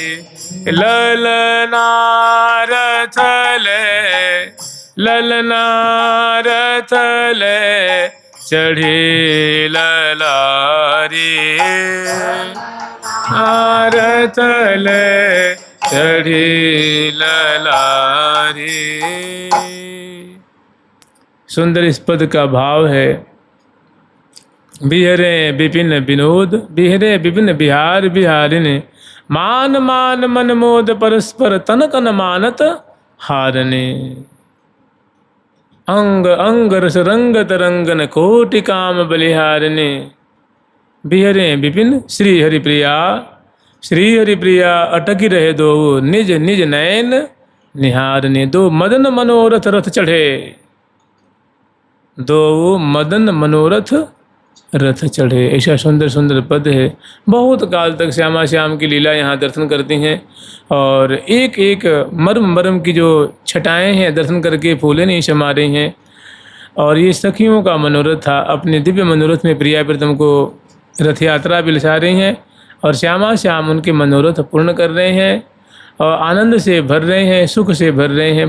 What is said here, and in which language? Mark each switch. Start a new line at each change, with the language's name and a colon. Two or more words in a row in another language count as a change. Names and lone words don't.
Braj: ललना रथले, ललना रथले चढ़ी ललारी, रथले चढ़ी ललारी।
Hindi: सुंदर इस पद का भाव है,
Braj: बिहरे विपिन विनोद, बिहरे विपिन बिहार बिहारिने, मान मान मन मोद परस्पर तन कन मानत हारने। अंग अंग रस रंगत रंगन कोटि काम बलिहारने। बिहरे विपिन श्री हरिप्रिया, श्री हरिप्रिया अटकी रहे दो निज निज नयन निहारने दो मदन मनोरथ रथ चढ़े, दो मदन मनोरथ रथ चढ़े।
Hindi: ऐसा सुंदर सुंदर पद है। बहुत काल तक श्यामा श्याम की लीला यहाँ दर्शन करती हैं और एक एक मर्म मर्म की जो छटाएं हैं दर्शन करके फूले नहीं समा रही हैं। और ये सखियों का मनोरथ था, अपने दिव्य मनोरथ में प्रिया प्रीतम को रथ यात्रा भी लिखा रही हैं और श्यामा श्याम उनके मनोरथ पूर्ण कर रहे हैं और आनंद से भर रहे हैं, सुख से भर रहे हैं।